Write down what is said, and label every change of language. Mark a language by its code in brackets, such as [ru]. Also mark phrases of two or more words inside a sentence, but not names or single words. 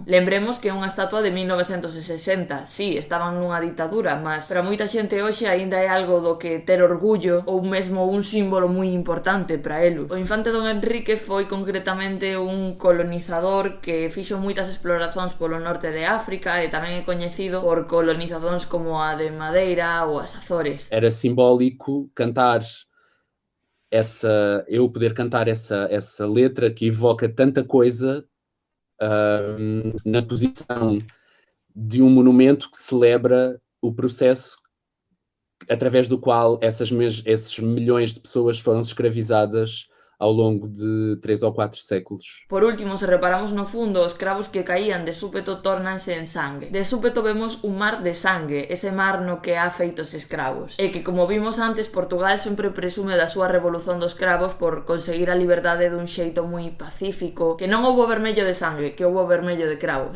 [gl] Lembremos que é unha estatua de 1960. Sí, estaban nunha ditadura, mas para moita xente hoxe aínda é algo do que ter orgullo ou mesmo un símbolo moi importante para eles. O infante Don Enrique foi concretamente un colonizador que fixo moitas exploracións polo norte de África e tamén é coñecido por colonizazóns como a de Madeira ou as Azores. [pt] Era simbólico cantar eu poder cantar essa letra que evoca tanta coisa na posição de um monumento que celebra o processo através do qual esses milhões de pessoas foram escravizadas ao longo de 3 ou 4 séculos. [gl] Por último, se reparamos no fundo, os cravos que caían de súpeto tórnanse en sangue. De súpeto vemos un mar de sangue, ese mar no que há feitos escravos. E que, como vimos antes, Portugal sempre presume da súa revolución dos cravos por conseguir a liberdade dun xeito moi pacífico, que non houbo vermello de sangue, que houbo vermello de cravos.